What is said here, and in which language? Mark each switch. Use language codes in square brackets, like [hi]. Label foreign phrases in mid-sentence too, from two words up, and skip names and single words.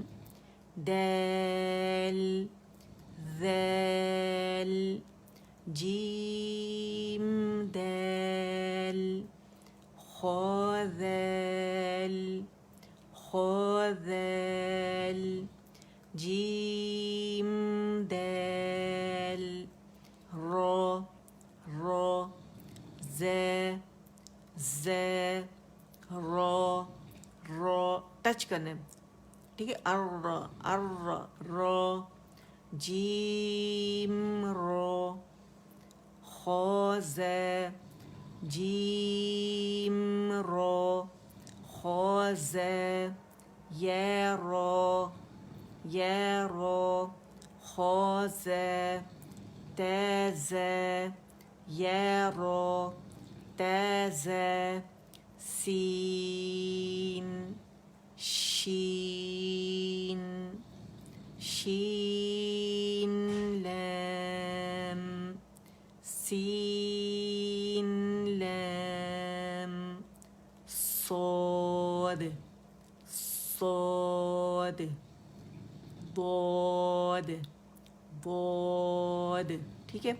[ur] دال، ذال، جیم، دال، خا، ذال، خا، ذال، جیم، دال، را، را، ز، ز، را، را. ٹچ کرنے، ٹھیک ہے. ار، ار، را، جیم، را، خا، ز، جیم، را، خا، ز، یا، را، یا، را، خا، ز، تا، ز، یا، را، تا، ز، سین، شین، شین، لام، سین، لام، صاد، صاد، ضاد، ضاد، ٹھیک ہے.